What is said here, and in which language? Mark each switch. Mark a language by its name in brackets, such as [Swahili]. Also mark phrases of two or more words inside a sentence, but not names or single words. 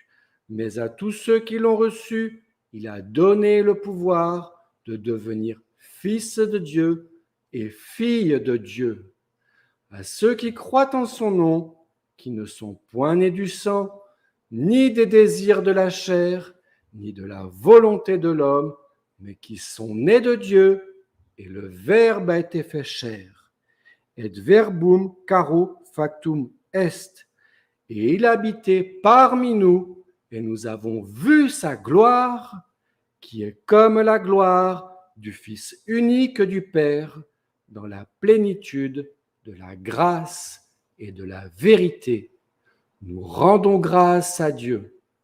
[French] Mais à tous ceux qui l'ont reçu, il a donné le pouvoir de devenir fils de Dieu et filles de Dieu. À ceux qui croient en son nom, qui ne sont point nés du sang, ni des désirs de la chair, ni de la volonté de l'homme, mais qui sont nés de Dieu, et le Verbe a été fait chair. [Latin] Et verbum caro factum est. [French] Et il habitait parmi nous, et nous avons vu sa gloire, qui est comme la gloire du Fils unique du Père, dans la plénitude de la grâce et de la vérité. Nous rendons grâce à Dieu.